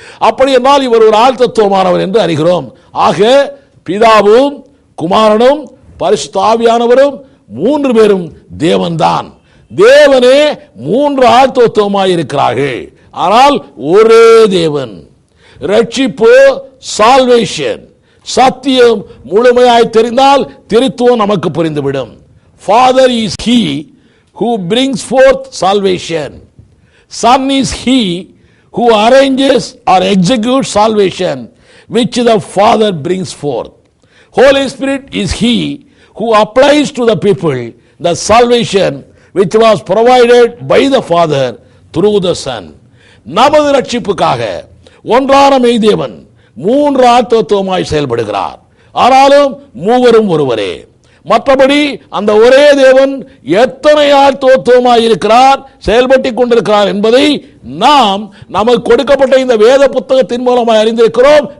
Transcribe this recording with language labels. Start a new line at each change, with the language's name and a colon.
Tamil: அப்படி என்றால் இவர் ஒரு ஆள் தத்துவமானவர் என்று அறிகிறோம். ஆக பிதாவும் குமாரனும் பரிசுத்த ஆவியானவரும் 3 பேரும் தேவன்தான். தேவனே 3 ஆள் தத்துவமாய் இருக்கிறார்கள். ஆனால் ஒரே தேவன். ரட்சிப்பு, சால்வேஷன், சத்தியம் முழுமையாய் தெரிந்தால் திருத்துவம் நமக்கு புரிந்துவிடும்.
English: Father is he who brings forth salvation. Son is he who arranges or executes salvation which the Father brings forth. Holy Spirit is he who applies to the people the salvation which was provided by the Father through the Son.
Tamil: நமது ரட்சிப்புக்காக ஒன்றான மெய்தேவன் 3 ஆள் தத்துவமாய் செயல்படுகிறார். ஆனாலும் மூவரும் ஒருவரே. மற்றபடி அந்த ஒரே தேவன் எத்தனை ஆள் தத்துவமாய் இருக்கிறார், செயல்பட்டுக் கொண்டிருக்கிறார் என்பதை நாம் நமக்கு கொடுக்கப்பட்ட இந்த வேத புத்தகத்தின் மூலமாக அறிந்திருக்கிறோம்.